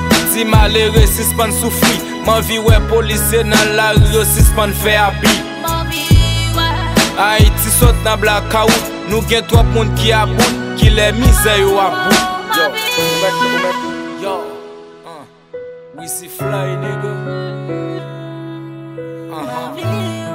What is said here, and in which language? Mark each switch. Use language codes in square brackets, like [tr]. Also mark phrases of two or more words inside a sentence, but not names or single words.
[ht] Ti malere, sispann soufri, mwen viwe polisye nan lari, yo sispann fè abi. Ayiti sot nan blackout, nou gen twòp moun ki a bout, ki lè mizè yo a bout. Yo, ou mèt, ou mèt, [en] yo, uh, we see fly, nigga. Uh-huh.